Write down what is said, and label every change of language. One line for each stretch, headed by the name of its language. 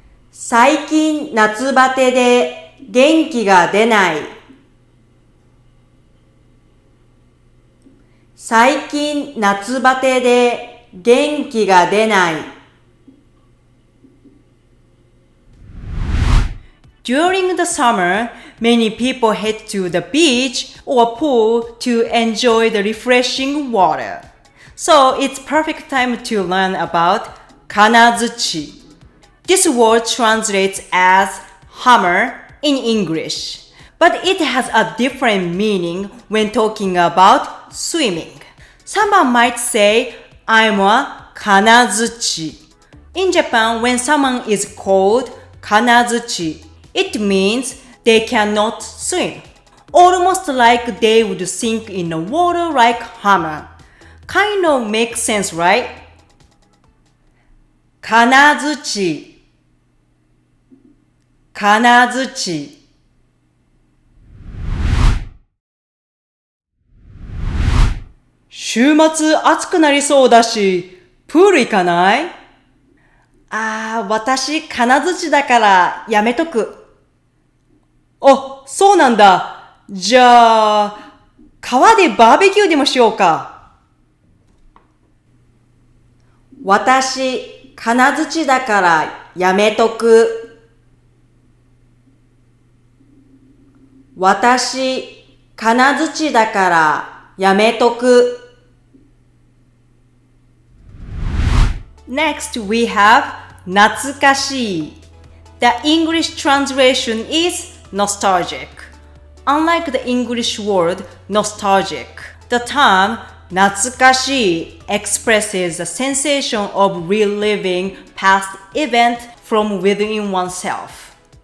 Japanese: 最近夏バテで元気が出ない。最近夏バテで元気が出ない。
English: During the summer, many people head to the beach or pool to enjoy the refreshing water. So it's perfect time to learn about kanazuchi. This word translates as hammer in English, but it has a different meaning when talking about swimming. Someone might say, I'm a kanazuchi. In Japan, when someone is called kanazuchi, it means they cannot swim. almost like they would sink in the water like hammer. Kind of makes sense, right?
Japanese: 金槌金槌週末暑くなりそうだし、プール行かない？私金槌だからやめとく。あ、そうなんだ。じゃあ、川でバーベキューでもしようか。私、金槌だからやめとく。私、金槌だからやめとく。
English: Next, we have 懐かしい。 The English translation is nostalgic. Unlike the English word nostalgic, the term 懐かしい expresses the sensation of reliving past event from within oneself.